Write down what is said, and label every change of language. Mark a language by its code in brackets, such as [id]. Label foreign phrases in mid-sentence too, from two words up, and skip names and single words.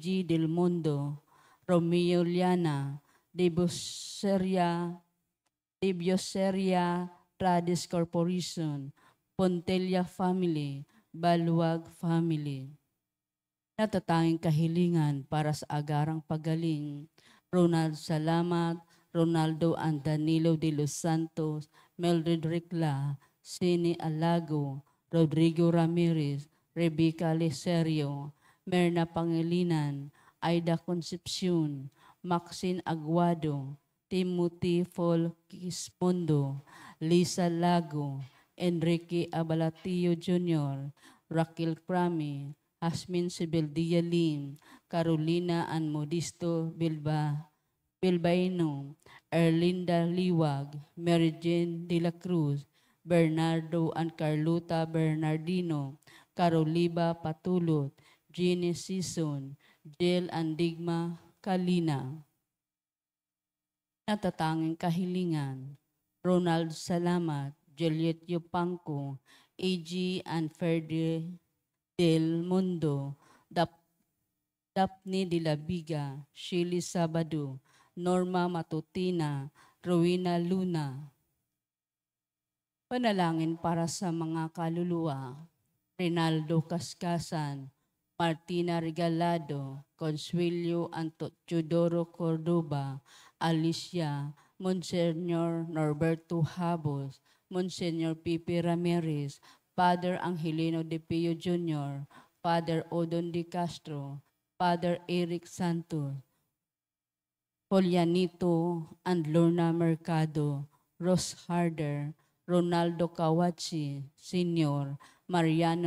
[tl] Del Mundo, Romeo Liana, Debioseria Tradis Corporation, Pontella family, Baluag family. Natatanging kahilingan para sa agarang pagaling, Ronald Salamat, Ronaldo and Danilo de los Santos, Mildred Ricla, Sini Alago, Rodrigo Ramirez, Rebecca Leserio, Merna Pangilinan, Aida Concepcion, Maxine Aguado, Timothy Folkismondo, Lisa Lago, Enrique Abalatillo Jr., Raquel Crami, Hasmin Sibeldia Lim, Carolina and Modisto Bilbaino, Erlinda Liwag, Mary Jane de la Cruz, Bernardo and Carlota Bernardino, Caroliba Patulot, Jeannie Sison, Jill and Digma Kalina. Natatanging kahilingan, Ronald Salamat, Juliet Yupangco, A.G. and Ferdi Del Mundo, Daphne de la Viga, Shirley Sabado, Norma Matutina, Rowena Luna. Panalangin para sa mga kaluluwa, Rinaldo Cascasan, Martina Regalado, Consuelio Teodoro Cordoba, Alicia, Monsignor Norberto Habos, Monsignor Pipi Ramirez, Father Angelino De Pio Jr., Father Odon De Castro, Father Eric Santos, Polianito and Lorna Mercado, Rose Harder, Ronaldo Kawachi, Sr., Mariano